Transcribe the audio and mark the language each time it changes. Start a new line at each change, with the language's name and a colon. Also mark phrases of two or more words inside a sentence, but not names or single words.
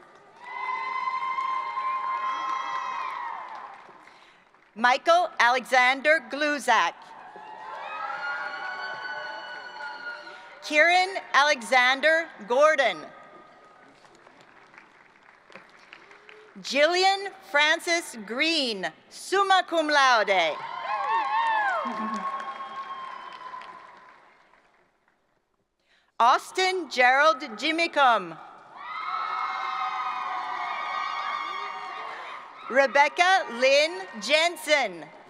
English: Michael Alexander Gluzak. Kieran Alexander Gordon. Jillian Francis Green,
Latin: summa cum laude.
English: Austin Gerald Jimicum. Rebecca Lynn Jensen.